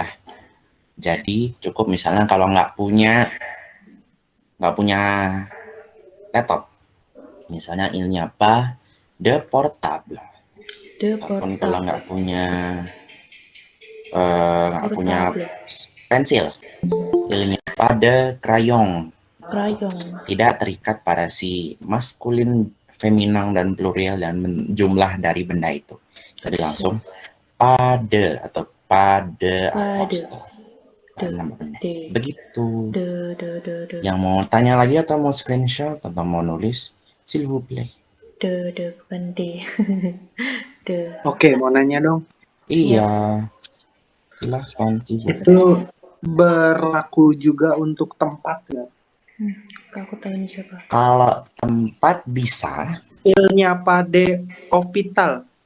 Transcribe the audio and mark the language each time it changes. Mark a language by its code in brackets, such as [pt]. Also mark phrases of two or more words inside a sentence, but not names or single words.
[id] Jadi cukup misalnya kalau nggak punya laptop, misalnya ilnya apa, [fr] de portable. [id] Ataupun kalau nggak punya pensil, ilnya apa, [fr] de crayon. [id] Tidak terikat pada si maskulin, feminan dan plurial dan jumlah dari benda itu. Jadi langsung pada atau pada apostrof. Begitu. Yang mau tanya lagi atau mau screenshot atau mau nulis, [fr] s'il vous plaît. [id] bukan D. De. Oke, mau nanya dong. Iya. Silahkan sih. Itu berlaku juga untuk tempat nggak? Aku tahu ini siapa. Kalau tempat bisa, Il-nya pada hospital.